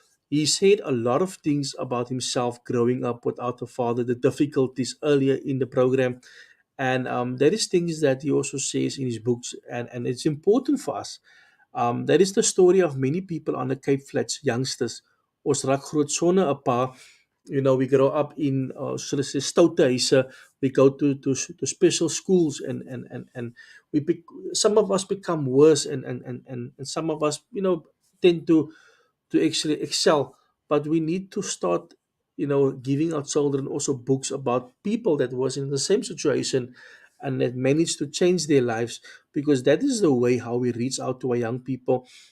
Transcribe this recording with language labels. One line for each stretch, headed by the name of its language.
English: He said a lot of things about himself growing up without a father, the difficulties earlier in the program. And there is things that he also says in his books, and it's important for us. That is the story of many people on the Cape Flats, youngsters.
Afrikaans: Ons raak groot sonder 'n pa.
English: We grow up in soos hulle sê stoute huise. We go to special schools, and some of us become worse, and some of us tend to actually excel. But we need to start. giving our children also books about people that was in the same situation and that managed to change their lives, because that is the way how we reach out to our young people.